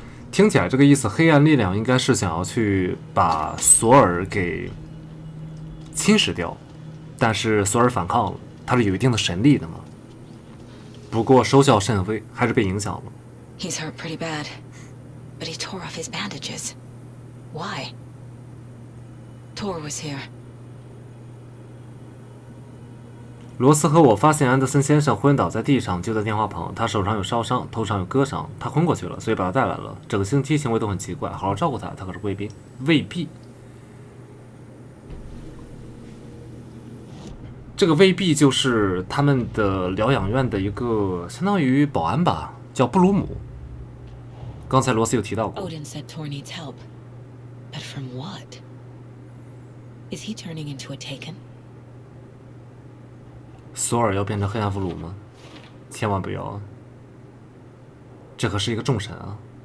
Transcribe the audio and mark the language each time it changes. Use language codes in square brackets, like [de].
[zh] 听起来这个意思，黑暗力量应该是想要去把索尔给侵蚀掉，但是索尔反抗了，他是有一定的神力的嘛。不过收效甚微，还是被影响了。 [en] He's hurt pretty bad, but he tore off his bandages. Why? Tor was here. [zh] 罗斯和我发现安德森先生昏倒在地上，就在电话旁。他手上有烧伤，头上有割伤，他昏过去了，所以把他带来了。整个星期行为都很奇怪，好好照顾他，他可是贵宾，未必。这个未必就是他们的疗养院的一个相当于保安吧，叫布鲁姆。刚才罗斯有提到过。 [en] Odin said Tor needs help, but from what? Is he turning into a Taken? [zh] 索尔要变成黑暗俘虏吗？千万不要啊！这可是一个众神啊！